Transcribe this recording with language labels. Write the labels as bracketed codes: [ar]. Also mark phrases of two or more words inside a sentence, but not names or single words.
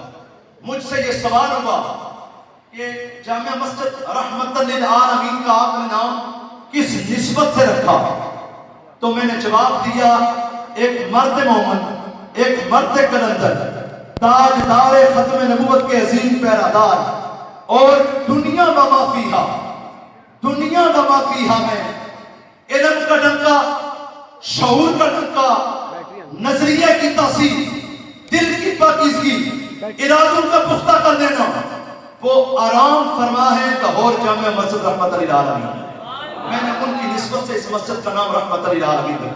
[ur] مجھ سے یہ سوال ہوا کہ جامعہ مسجد رحمت للعالمین کا آپ نے نام کس نسبت سے رکھا؟ تو میں نے جواب دیا، ایک مرد مومن، ایک مرد کلندر، تاجدار ختم نبوت کے عظیم پیرادار، اور [ar] دنیا و ما فیہا، دنیا و ما فیہا [ur] میں علم کا ڈنکا، شعور کا ڈنکا، نظریہ کی تاثیر، دل کی پاکیزگی، ارادوں کا پختہ کر دینا، وہ آرام فرما ہے لاہور جامعہ مسجد رحمت للعالمین. میں نے ان کی نسبت سے اس مسجد کا نام رحمت للعالمین رکھا.